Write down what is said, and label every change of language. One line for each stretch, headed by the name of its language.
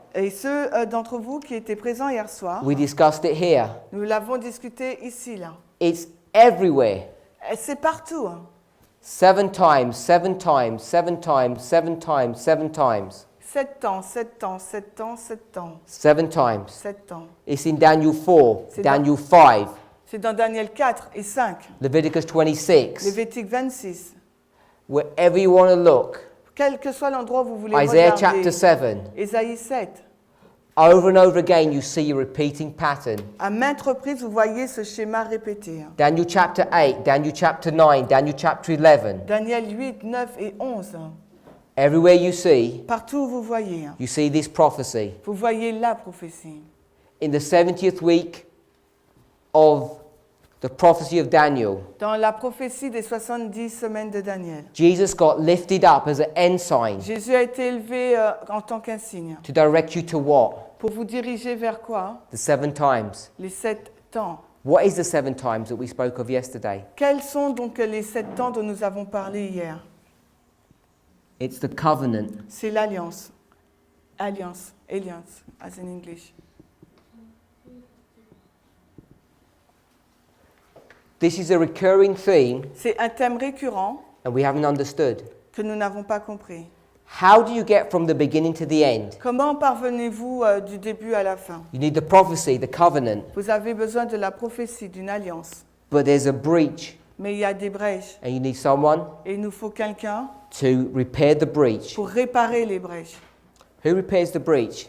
French: Et ceux d'entre vous qui étaient présents hier soir,
English: we discussed it here.
French: nous l'avons discuté ici, là.
English: It's everywhere.
French: Et c'est partout. Hein.
English: 7 times, 7 times, 7 times, 7 times, 7 times.
French: 7 ans, 7 ans, 7 ans, 7 ans,
English: 7 times.
French: 7 ans.
English: It's in Daniel 4,
French: C'est
English: Daniel 5,
French: C'est dans Daniel 4 et 5,
English: Leviticus 26.
French: Lévitique 26.
English: Wherever you want to look.
French: Quel que soit l'endroit où vous voulez
English: Isaiah
French: regarder.
English: chapter 7.
French: Ésaïe 7.
English: Over and over again, you see a repeating pattern.
French: À maintes reprises, vous voyez ce schéma répété. Hein.
English: Daniel chapter 8, Daniel chapter 9, Daniel chapter 11.
French: Daniel 8, 9 et 11.
English: Everywhere you see,
French: Partout où vous voyez. Hein.
English: you see this prophecy.
French: Vous voyez la prophétie.
English: In the 70th week of the prophecy of Daniel,
French: Dans la prophétie des 70 semaines de Daniel,
English: Jesus got lifted up as an ensign
French: Jésus a été élevé en tant qu'insigne.
English: to direct you to what?
French: Pour vous diriger vers quoi?
English: The 7 times.
French: Les 7 temps.
English: What is the 7 times that we spoke of yesterday?
French: Quels sont donc les 7 temps dont nous avons parlé hier?
English: It's the covenant.
French: C'est l'alliance.
English: Alliance, alliance, as in English. This is a recurring theme,
French: C'est un thème récurrent
English: and we haven't understood.
French: que nous n'avons pas compris.
English: How do you get from the beginning to the end?
French: Comment parvenez-vous du début à la fin?
English: You need the prophecy, the covenant,
French: Vous avez besoin de la prophétie, d'une alliance.
English: but there's a breach,
French: Mais il y a des brèches.
English: and you need someone
French: Et il nous faut quelqu'un
English: to repair the breach.
French: pour réparer les brèches.
English: Who repairs the breach?